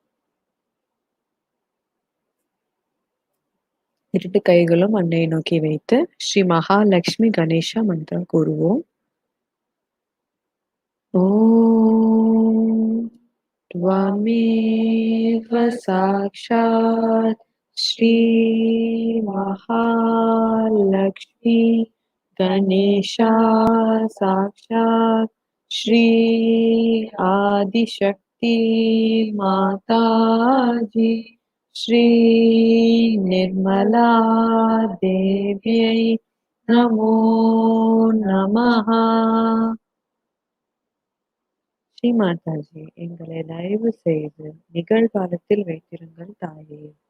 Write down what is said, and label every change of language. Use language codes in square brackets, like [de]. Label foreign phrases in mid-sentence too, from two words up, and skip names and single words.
[ta] இரண்டு கைகளும் அன்னையை நோக்கி வைத்து ஸ்ரீ மகாலட்சுமி கணேசா மந்திரம் கூறுவோம். [sa] ஓம் त्वमेव साक्षात् श्री महालक्ष्मी गणेशा साक्षात् श्री आदिशक्ति माताजी श्री निर्मला देव्यै नमो नमः. [ta] ஸ்ரீ மாதாஜி, எங்களை தயவு செய்து நிகழ்காலத்தில் வைத்திருங்கள் தாயே.